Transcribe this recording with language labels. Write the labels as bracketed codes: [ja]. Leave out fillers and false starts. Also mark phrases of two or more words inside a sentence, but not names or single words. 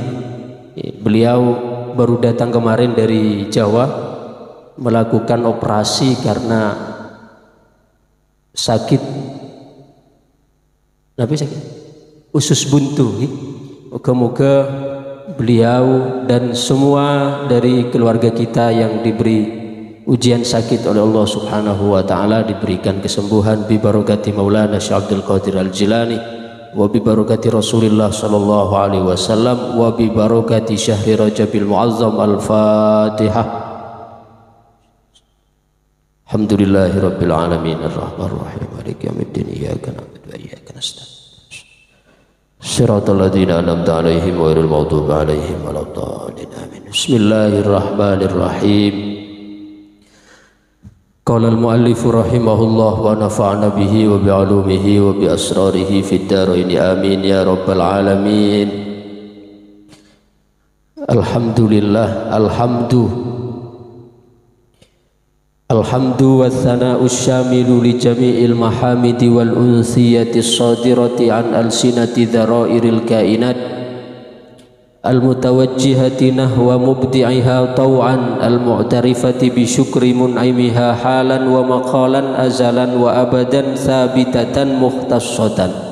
[id] Beliau baru datang kemarin dari Jawa melakukan operasi karena sakit usus buntu. Moga-moga beliau dan semua dari keluarga kita yang diberi ujian sakit oleh Allah [ar] سبحانه وتعالى [id] diberikan kesembuhan [ar] ببركة مولانا الشيخ عبد القادر الجيلاني وببركة رسول الله صلى الله عليه وسلم وببركة شهر رجب المعظم. الفاتحة. الحمد لله رب العالمين الرحمن الرحيم مالك يوم الدين إياك نعبد وإياك نستعين صراط الذين أنعمت عليهم غير المغضوب عليهم ولا الضالين آمين. بسم الله الرحمن الرحيم. قال المؤلف رحمه الله ونفعنا به وبعلومه وبأسراره في الدارين آمين يا رب العالمين. الحمد لله، الحمد والثناء شامل لجميع المحامد والأنسيات الصادرة عن ألسنة ذرائر الكائنات المتوجهة نحو مبدعها طوعا المعترفة بشكر منعمها حالا ومقالا أزلا وأبدا ثابتة مختصة.